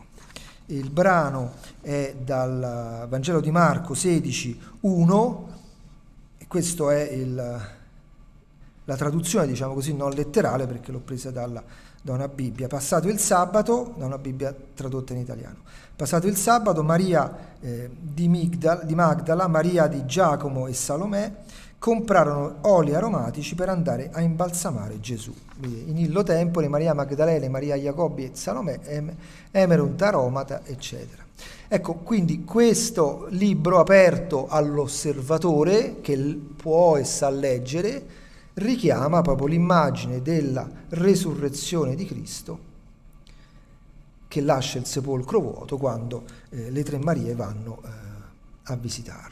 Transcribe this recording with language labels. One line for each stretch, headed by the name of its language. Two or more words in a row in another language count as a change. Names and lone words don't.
Italian: Il brano è dal Vangelo di Marco 16:1, e questo è la traduzione, diciamo così, non letterale, perché l'ho presa da una Bibbia. Passato il sabato, da una Bibbia tradotta in italiano. Passato il sabato, Maria di Magdala, Maria di Giacomo e Salomè comprarono oli aromatici per andare a imbalsamare Gesù.
Latin: In illo tempore, Maria Magdalene, Maria Jacobi e Salomè emerunt aromata,
Italian: eccetera. Ecco, quindi questo libro aperto all'osservatore, che può e sa leggere, richiama proprio l'immagine della resurrezione di Cristo che lascia il sepolcro vuoto quando le tre Marie vanno a visitarlo.